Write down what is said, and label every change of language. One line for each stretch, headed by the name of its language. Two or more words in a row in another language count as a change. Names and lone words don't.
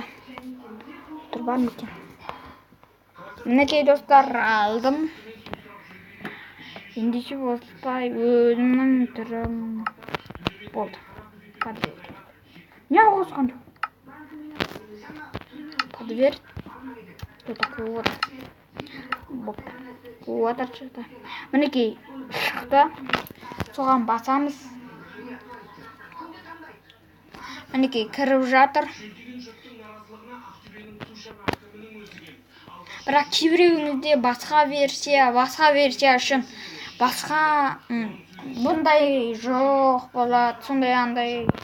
Kazakh: Тұр бар ма екен? Мінекей достар, алдым. Ендеше осылай өзімнің түрім болды. Не қосқан жоқ? Подверь.
Russian: Тут такой вот. Вот отсюда.
Kazakh: Мінекей шықты. Соған басамыз. Мінекей кіріп жатыр. Бірақ кейбіреуіңізде басқа версия үшін басқа бұндай жоқ болады, сондай андай.